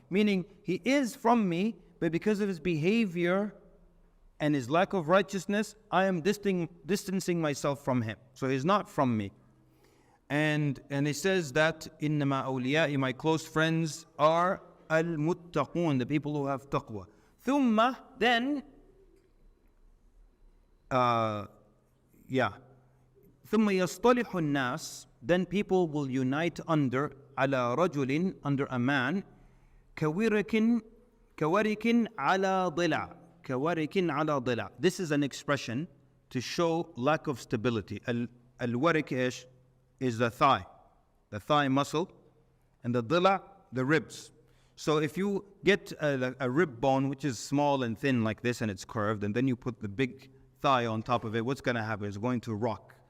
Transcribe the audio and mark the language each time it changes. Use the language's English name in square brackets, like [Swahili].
[English] Meaning, he is from me, but because of his behavior and his lack of righteousness, I am distancing myself from him. So he's not from me. And he says that, [Arabic] إِنَّمَا أَوْلِيَائِ, [English] my close friends are al-muttaqun, the people who have taqwa. [Arabic] ثُمَّ, [English] then, [Arabic] ثُمَّ يَصْطَلِحُ النَّاسِ, [English] then people will unite under [Arabic] عَلَى رَجُلٍ, [English] under a man, [Arabic] كَوَرِكٍ عَلَى ضِلَعٍ, كَوَرِكٍ عَلَى ضِلَعٍ. [English] This is an expression to show lack of stability. Al-warik is the thigh muscle, and the dila, the ribs. So if you get a rib bone which is small and thin like this and it's curved, and then you put the big thigh on top of it, what's going to happen? It's going to rock.